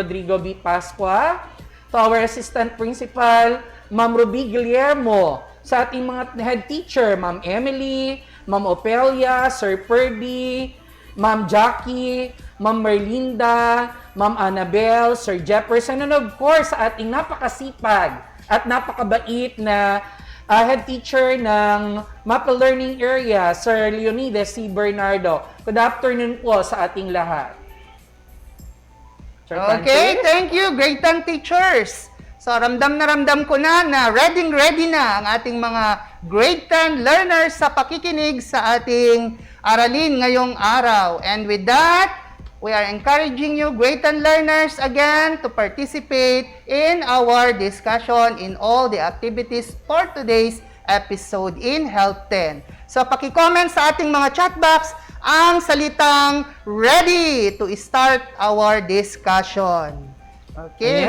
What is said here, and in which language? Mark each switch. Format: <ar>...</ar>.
<en>Rodrigo B. Pascua, to our Assistant Principal, Ma'am Ruby Guillermo, sa ating mga head teacher, Ma'am Emily, Ma'am Opelia, Sir Perdy, Ma'am Jackie, Ma'am Merlinda, Ma'am Annabelle, Sir Jefferson, and of course,</en> <tl>sa ating napakasipag at napakabait na</tl> <en>head teacher ng MAPEH Learning Area, Sir Leonidas C. Bernardo. Good afternoon</en> <tl>po sa ating lahat. Sir Okay,</tl> <en>thank you, grade 10 teachers.</en> <tl>So, ramdam ko na ready na ang ating mga grade 10 learners sa pakikinig sa ating aralin ngayong araw.</tl> <en>And with that, we are encouraging you, grade 10 learners, again, to participate in our discussion in all the activities for today's episode in Health 10.</en> <tl>So, paki-comment sa ating mga chat box ang salitang</tl> <en>ready to start our discussion.</en> <tl>Okay,</tl>